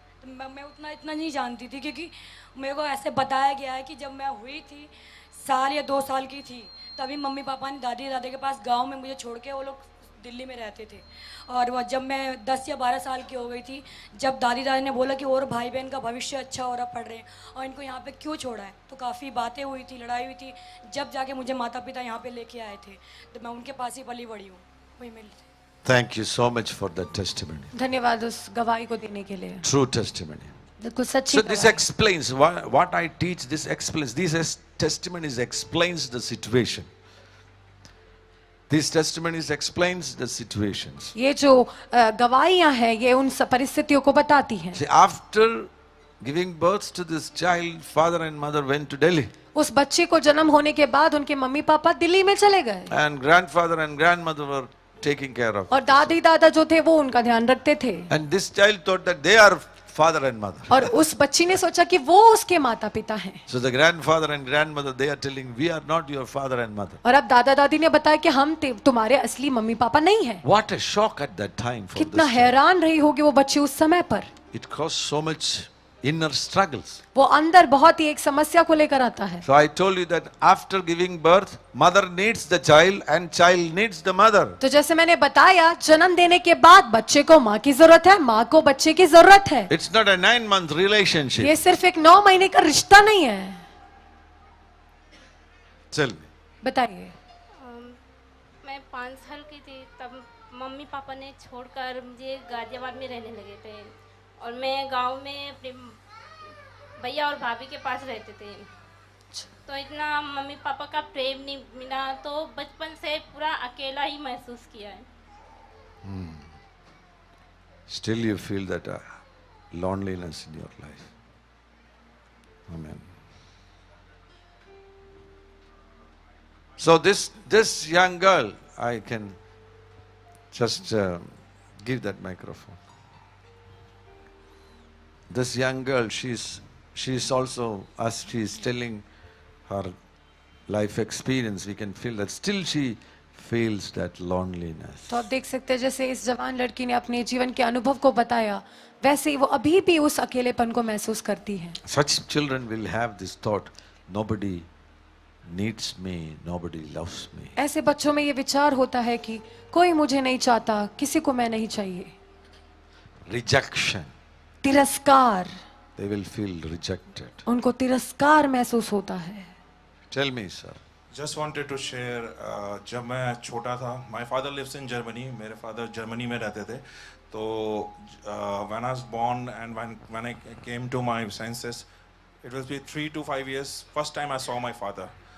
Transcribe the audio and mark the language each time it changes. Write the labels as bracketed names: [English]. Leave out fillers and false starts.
[Hindi] तो मैं इतना नहीं जानती थी, क्योंकि मेरे को ऐसे बताया गया है कि जब मैं हुई थी, साल या 2 साल की थी, तभी मम्मी पापा ने दादी दादा के पास गांव में मुझे छोड़ के वो लोग दिल्ली में रहते थे. और वह जब मैं 10 या 12 साल की हो गई थी, जब दादी दादी ने बोला कि और भाई बहन का भविष्य अच्छा हो रहा, पढ़ रहे हैं, और इनको यहाँ पे क्यों छोड़ा है, तो काफ़ी बातें हुई थी, लड़ाई हुई थी. जब जाके मुझे माता पिता यहाँ पे लेके आए थे, तो मैं उनके पास ही पली बड़ी हूँ, वही मिली थी. [English] Thank you so much for that testimony. [Hindi] धन्यवाद उस गवाही को देने के लिए. [English] True testimony. [Hindi] बिल्कुल सच्ची [English] So this [Hindi] गवाही. [English] explains what I teach. This explains. These testimonies explains the situation. These testimonies explains the situations. [Hindi] ये जो गवाहियां हैं ये उन परिस्थितियों को बताती हैं। [English] See, after giving birth to this child, father and mother went to Delhi. [Hindi] उस बच्चे को जन्म होने के बाद उनके मम्मी पापा दिल्ली में चले गए [English] And grandfather and grandmother were taking care of. [Hindi] और दादी दादा जो थे वो उनका ध्यान रखते थे। [English] And this child thought that they are father and mother. [Hindi] और उस बच्ची ने सोचा कि वो उसके माता पिता हैं। [English] So the grandfather and grandmother, they are telling, we are not your father and mother. [Hindi] और अब दादा दादी ने बताया कि हम तुम्हारे असली मम्मी पापा नहीं हैं। [English] What a shock at that time for [Hindi] कितना [English] this child. [Hindi] हैरान रही होगी वो बच्ची उस समय पर। [English] It caused so much inner struggles. [Hindi] वो अंदर बहुत ही एक समस्या को लेकर आता है। [English] So I told you that after giving birth, mother needs the child and child needs the mother. [Hindi] तो जैसे मैंने बताया जन्म देने के बाद बच्चे को माँ की जरूरत है, माँ को बच्चे की जरूरत है। [English] It's not a 9-month relationship. [Hindi] ये सिर्फ एक 9 महीने का रिश्ता नहीं है। [English] Tell me. [Hindi] बताइए। मैं 5 साल की थी तब मम्मी पापा ने छोड़कर मुझे गाजियाबाद में रहने लगे थे और मैं गांव में अपने भैया और भाभी के पास रहते थे। तो इतना मम्मी पापा का प्रेम नहीं मिला तो बचपन से पूरा अकेला ही महसूस किया है। [English] Still you feel that loneliness in your life. Amen. So this young girl, I can just give that microphone. This young girl, she's also, as she's telling her life experience, we can feel that still she feels that loneliness. [Hindi] तो आप देख सकते हैं जैसे इस जवान लड़की ने अपने जीवन के अनुभव को बताया वैसे ही वो अभी भी उस अकेलेपन को महसूस करती है। [English] Such children will have this thought, nobody needs me, nobody loves me. [Hindi] ऐसे बच्चों में ये विचार होता है कि कोई मुझे नहीं चाहता, किसी को मैं नहीं चाहिए। [English] Rejection. [Hindi] तिरस्कार, [English] They will feel rejected. [Hindi] उनको तिरस्कार महसूस होता है। [English] Tell me, sir. Just wanted to share, [Hindi] जब मैं छोटा था, [English] my father lives in Germany, [Hindi] मेरे father जर्मनी में रहते थे, [English] तो when I was born and when I came to my senses, it was be 3 to 5 years, first time I saw my father.